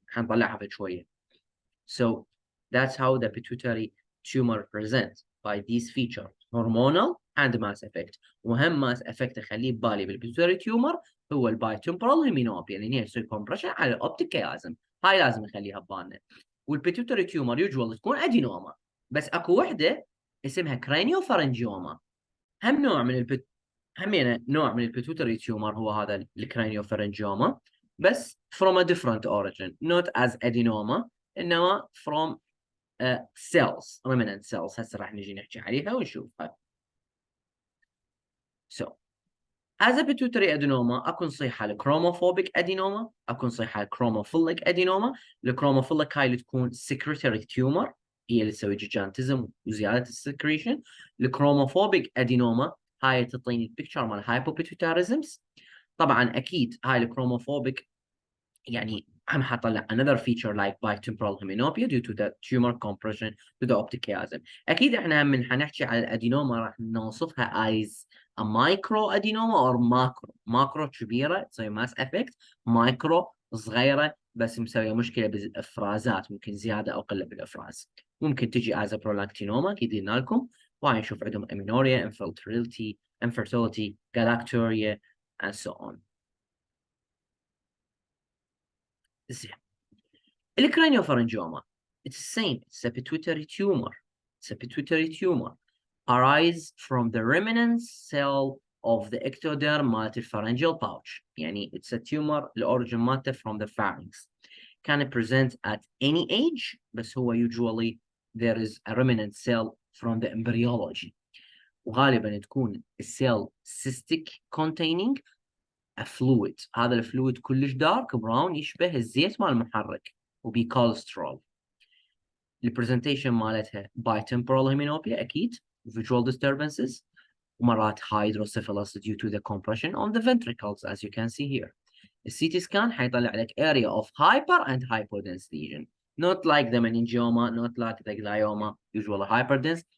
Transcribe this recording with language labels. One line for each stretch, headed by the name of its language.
Arabic: حنطلعها في شوية.
English: So that's how the pituitary tumor presents by these features: hormonal and mass effect.
Arabic: وهم
English: mass effect
Arabic: خليه ببالي بالpituitary tumor هو البايتمبرال هيمينوبيا، لان هي تسوي كومبريشن على الاوبتيك كيازم. هاي لازم نخليها ببالنا. والبيتوتري تيومر يوجوال تكون ادينوما، بس اكو وحده اسمها كرانيوفارنجيوما. هم نوع من همينه نوع من البيتوتري تيومر هو هذا الكرانيوفارنجيوما، بس
English: from a different origin, not as adenoma،
Arabic: انما from cells remnant cells هسه راح نجي نحكي عليها ونشوفها.
English: So as a pituitary adenoma
Arabic: اكو نصيحة الكروموفوبيك ادينوما، اكو نصيحة الكروموفيليك ادينوما. الكروموفيليك هاي اللي تكون
English: secretory tumor
Arabic: هي اللي تسوي جيجانتزم وزيادة السكريشن. الكروموفوبيك ادينوما هاي تعطيني البيكتشر مال هايبوبيتوتاريزمز. طبعا اكيد هاي الكروموفوبيك يعني هم حطلع
English: another feature like bitemporal hemianopia due to the tumor compression to the optic chiasm.
Arabic: اكيد احنا من حنحكي على الادينوما راح نوصفها
English: as a micro adenoma or macro
Arabic: كبيره تسوي ماس افكت، مايكرو صغيره بس مسويه مشكله بالافرازات، ممكن زياده او قله بالافراز. ممكن تجي
English: as a prolactinoma
Arabic: اكيد قلنا لكم، وهاي نشوف عندهم
English: amenorrhea, infertility, galacturia and so on.
Arabic: زين.
English: الكرانيوفارنجوما it's the same, it's a pituitary tumor. It's a pituitary tumor arise from the remnant cell of the ectoderm
Arabic: مالت
English: الpharyngeal pouch. يعني it's a tumor
Arabic: الأوريجين مالته
English: from the pharynx. Can present at any age
Arabic: بس هو
English: usually there is a remnant cell from the embryology.
Arabic: وغالبا تكون السيل
English: cystic containing a fluid.
Arabic: هذا الفلويد كلش دارك براون يشبه الزيت مال المحرك وبي كوليسترول. البرزنتيشن مالتها
English: bitemporal hemianopia
Arabic: اكيد،
English: visual disturbances،
Arabic: ومرات
English: hydrocephalus due to the compression on the ventricles as you can see here. الCT scan
Arabic: حيطلع لك
English: area of hyper and hypodense lesion, not like the meningioma, not like the glioma, usually hyperdense.